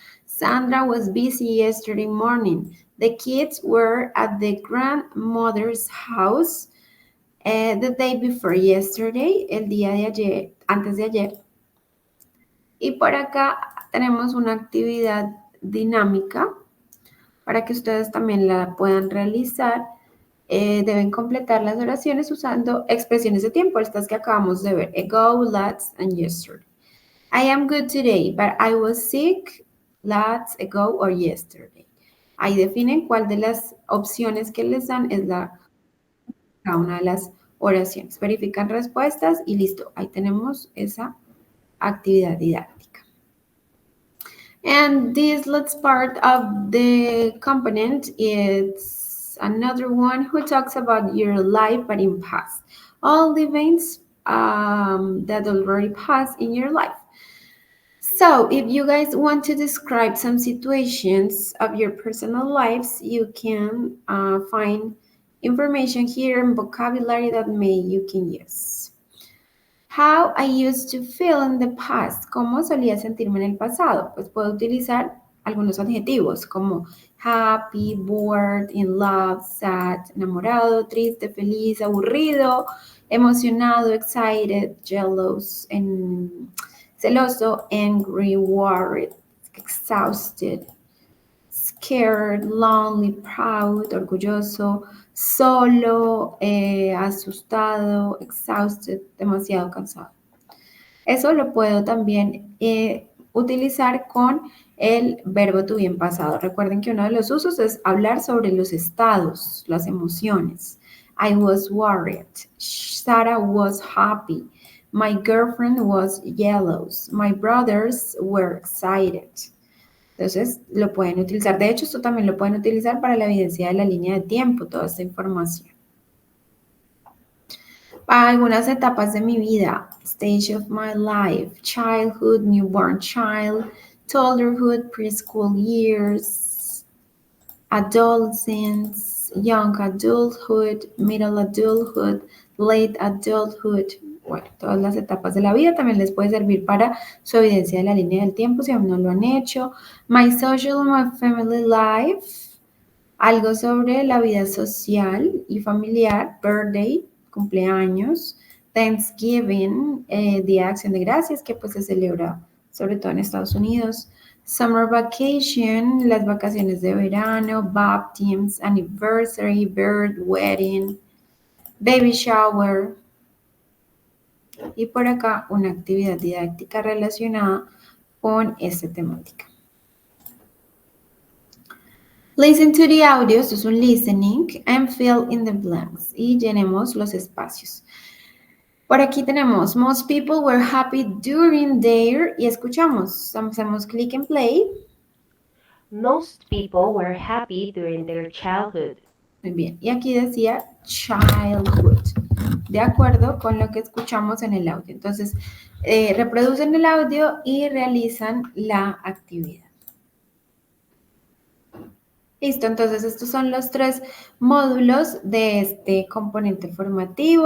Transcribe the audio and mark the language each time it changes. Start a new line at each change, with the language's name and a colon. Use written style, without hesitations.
English: Sandra was busy yesterday morning. The kids were at the grandmother's house the day before yesterday,
Spanish: el día de ayer, antes de ayer. Y por acá tenemos una actividad dinámica para que ustedes también la puedan realizar. Deben completar las oraciones usando expresiones de tiempo, estas que acabamos de ver, ago, let's, and yesterday.
English: I am good today, but I was sick last, ago, or yesterday.
Spanish: Ahí definen cuál de las opciones que les dan es cada una de las oraciones. Verifican respuestas y listo. Ahí tenemos esa actividad didáctica.
English: And this last part of the component is another one who talks about your life but in past. All the events that already passed in your life. So if you guys want to describe some situations of your personal lives, you can find information here and vocabulary that you can use. How I used to feel in the past.
Spanish: ¿Cómo solía sentirme en el pasado? Pues puedo utilizar algunos adjetivos como happy, bored, in love, sad, enamorado, triste, feliz, aburrido, emocionado, excited, jealous, celoso, angry, worried, exhausted, scared, lonely, proud, orgulloso, solo, asustado, exhausted, demasiado cansado. Eso lo puedo también utilizar con el verbo to be en pasado. Recuerden que uno de los usos es hablar sobre los estados, las emociones.
English: I was worried. Sarah was happy. My girlfriend was jealous. My brothers were excited.
Spanish: Entonces, lo pueden utilizar. De hecho, esto también lo pueden utilizar para la evidencia de la línea de tiempo, toda esta información. Algunas etapas de mi vida.
English: Stage of my life. Childhood, newborn child. Toddlerhood, preschool years. Adolescence, young adulthood, middle adulthood, late adulthood.
Spanish: Bueno, todas las etapas de la vida también les puede servir para su evidencia de la línea del tiempo si aún no lo han hecho.
English: My social, my family life.
Spanish: Algo sobre la vida social y familiar.
English: Birthday, cumpleaños.
Spanish: Thanksgiving, Día de Acción de Gracias, que pues se celebra sobre todo en Estados Unidos.
English: Summer vacation,
Spanish: las vacaciones de verano.
English: Baptisms, anniversary, birth, wedding, baby shower.
Spanish: Y por acá una actividad didáctica relacionada con esta temática.
English: Listen to the audio,
Spanish: esto es un listening,
English: and fill in the blanks.
Spanish: Y llenemos los espacios. Por aquí tenemos,
English: most people were happy during their,
Spanish: y escuchamos, hacemos clic en play.
English: Most people were happy during their childhood.
Spanish: Muy bien, y aquí decía childhood, de acuerdo con lo que escuchamos en el audio. Entonces, reproducen el audio y realizan la actividad. Listo, entonces estos son los 3 módulos de este componente formativo.